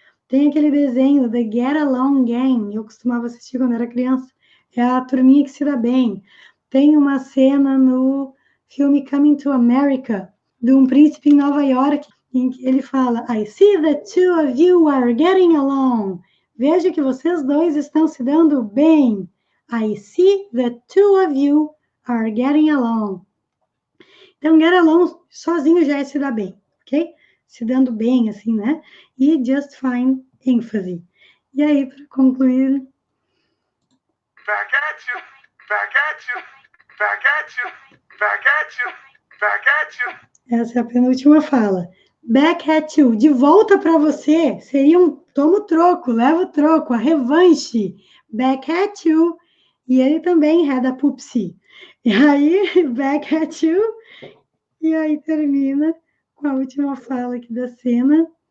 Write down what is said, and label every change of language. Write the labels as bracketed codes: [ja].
[pt] Tem aquele desenho, The Get Along Gang, eu costumava assistir quando era criança, é a turminha que se dá bem. Tem uma cena no filme Coming to America, de um príncipe em Nova York, em que ele fala, [en] I see the two of you are getting along. [pt] Vejo que vocês dois estão se dando bem. [en] I see the two of you are getting along. [pt] Então, get along sozinho já é se dar bem, ok? Se dando bem, assim, né? E just fine, ênfase. E aí, para concluir... [en] Back at you, back at you, back at you, back at you, back at you. [pt] Essa é a penúltima fala. [en] Back at you, [pt] de volta para você, seria um toma o troco, leva o troco, a revanche. [en] Back at you. [pt] E ele também [en] had a poopsie. [pt] E aí, [en] back at you. [pt] E aí termina com a última fala aqui da cena.